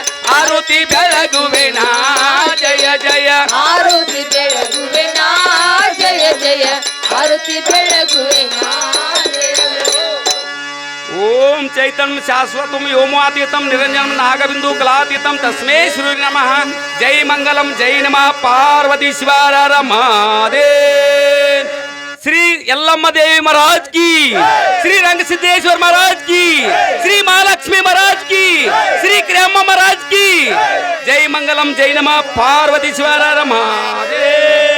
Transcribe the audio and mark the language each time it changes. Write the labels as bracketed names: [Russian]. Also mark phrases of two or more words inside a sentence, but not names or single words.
[Kannada] ಆರುತಿ ಬೆಳಗುವೆನಾ ಜಯ ಜಯ ಆರುತಿ ಬೆಳಗುವೆನಾ ಜಯ ಜಯ ಆರುತಿ ಬೆಳಗುವೆನಾ [Sanskrit] ಓಂ ಚೈತನ್ಯ ಶಾಶ್ವತಂ ವ್ಯೋಮಾತೀತಂ ನಿರಂಜನಂ ನಾಗಬಿಂದು ಕಲಾತೀತಂ ತಸ್ಮೈ ಶ್ರೀ ನಮಃ ಜೈ ಮಂಗಲಂ ಜೈ ನಮಃ ಪಾರ್ವತಿ ಶಿವಾರ ಮಹಾದೇವ್ ಶ್ರೀ ಯಲ್ಲಮ್ಮ ದೇವಿ [Hindi] महाराज की [Sanskrit] ಶ್ರೀ ರಂಗಸಿದ್ದೇಶ್ವರ [Hindi] महाराज की [Sanskrit] ಶ್ರೀ ಮಹಾಲಕ್ಷ್ಮಿ [Hindi] महाराज की [Sanskrit] ಶ್ರೀ ಕ್ರಿಯಮ್ಮ [Hindi] महाराज की जय [Sanskrit] ಮಂಗಲಂ ಜೈ ನಮಃ ಪಾರ್ವತಿ ಶಿವಾರ ಮಹಾದೇವ್